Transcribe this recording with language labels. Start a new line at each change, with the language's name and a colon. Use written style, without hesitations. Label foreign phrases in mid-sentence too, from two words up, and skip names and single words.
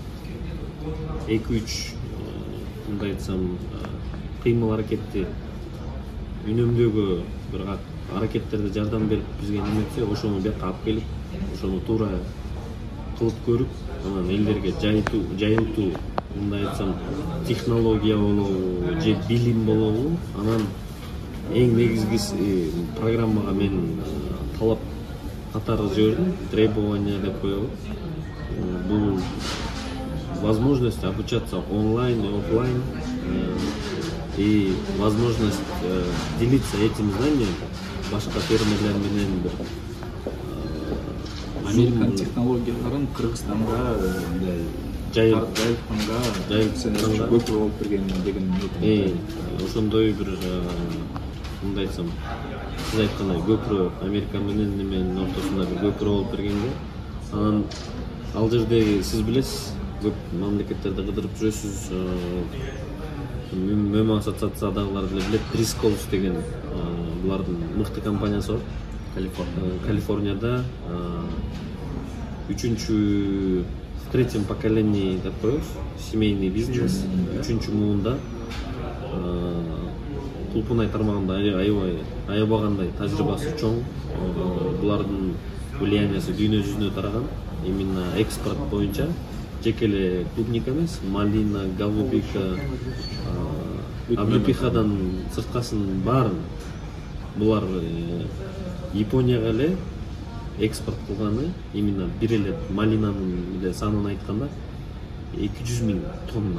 Kyrgyz: 2-3 мындай айтсам кыймыл аракетти үнөмдөөгө бир аракеттерде жардам берип бизге неметсе, ошону бияка алып келип, ошону туура кылып көрүп, анан элдерге жайылтуу, мындай айтсам технология болобу же билим болобу, анан эң негизгиси программага мен талап катары жибердим, требования деп коебуз.
Russian: Бул возможность обучаться онлайн и офлайн и возможность делиться этим знанием
Kyrgyz: башка фермерлер менен. Американ технологияларын Кыргызстанга жайылтканга көпүрө болуп берген деген ошондой бир мындай айтсам, сиз айткандай көпүрө Америка менен неменин ортосунда бир көпүрө болуп бергенге, анан ал жерде сиз билесиз, көп мамлекеттерде кыдырып жүрөсүз, ММА ассоциациядагылар деле билет, Driscolls деген булардын мыкты компаниясы бар. Калифорнияда
Russian: в третьем поколении
Kyrgyz: деп коебуз,
Russian: семейный бизнес,
Kyrgyz: үчүнчү муунда кулпунай тармагында аябагандай тажрыйбасы чоң, булардын влияниясы дүйнө жүзүнө тараган, именно экспорт боюнча, жеке эле клубника эмес, малина, голубика, облепихадан сырткасын баарын булар Японияга эле экспорт кылганы, именно бир эле малинанын эле санын айтканда 200 000 тонна.